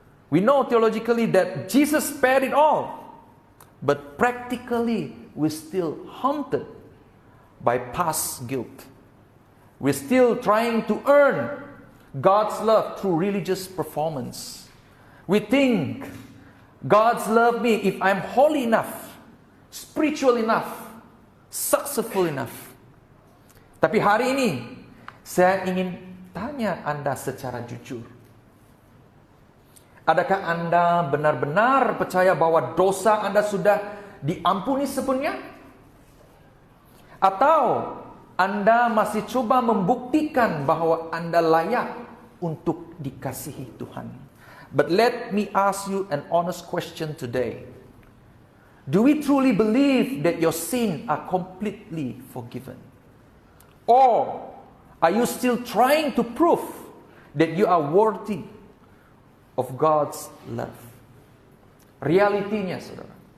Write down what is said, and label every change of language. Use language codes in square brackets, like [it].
[en] We know theologically that Jesus paid it all, but practically we're still haunted by past guilt. We're still trying to earn God's love through religious performance. We think God's love me if I'm holy enough, spiritual enough, successful enough. [ms] Tapi hari ini saya ingin tanya Anda secara jujur. Adakah Anda benar-benar percaya bahwa dosa Anda sudah diampuni sepenuhnya? Atau Anda masih coba membuktikan bahwa Anda layak untuk dikasihi Tuhan? [en] But let me ask you an honest question today. Do we truly believe that your sins are completely forgiven? Or are you still trying to prove that you are worthy of God's love? [ms] Realitinya, saudara,